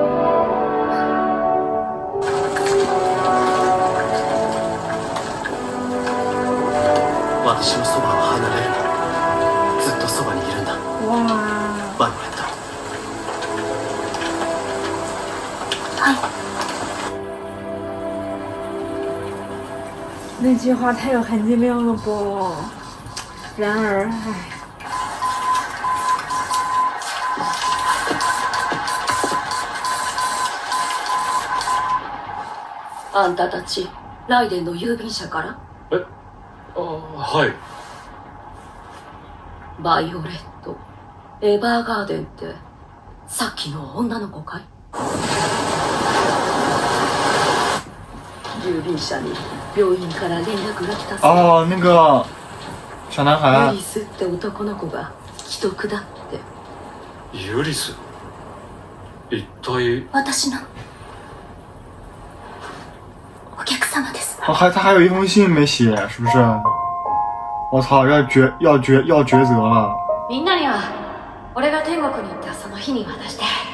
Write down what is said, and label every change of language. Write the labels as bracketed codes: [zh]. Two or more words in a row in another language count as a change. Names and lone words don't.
[ja] 私のそばを離れるな。ずっとそばにいるんだ。バイオレット。はい。 [zh] 那句话太有含金量了不？然而，唉。 [ja] あんたたちライデンの郵便車から？はい。バイオレット、エヴァーガーデンってさっきの女の子かい？郵便車に病院から連絡が来たそう。 [zh] 哦，那个小男孩。 [ja] ユリスって男の子が既得だって。ユリス？一体？私のお客様です。 [zh] 他还有一封信没写，是不是？我操，要抉择了。 [ja] みんなには俺が天国に行ったその日に渡して。